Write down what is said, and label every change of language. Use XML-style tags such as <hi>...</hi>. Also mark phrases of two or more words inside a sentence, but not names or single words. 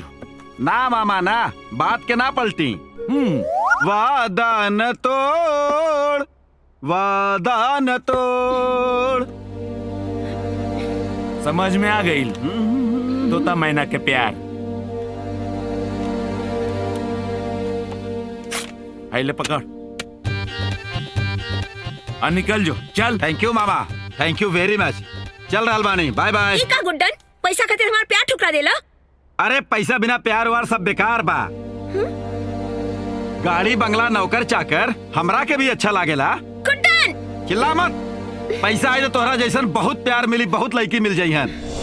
<bho>ना मामा ना, बात के ना पलटी। वादा न तोड़, वादा न तोड़। समझ में आ गई तोता मैना के प्यार। ले पकड़, निकल जो, चल।</bho> <en>Thank you mama, thank you very much.</en> <bho>चल रहल बानी,</bho> <en>bye bye.</en> <bho>का गुड्डन, पैसा खातिर हमार प्यार ठुकरा देला? अरे पैसा बिना प्यार वार सब बेकार बा। गाड़ी बंगला नौकर चाकर हमरा के भी अच्छा लागेला। गुड्डन चिल्ला मत। पैसा आए तो तोहरा जैसन बहुत प्यार मिली, बहुत लड़की मिल जाई हन।</bho>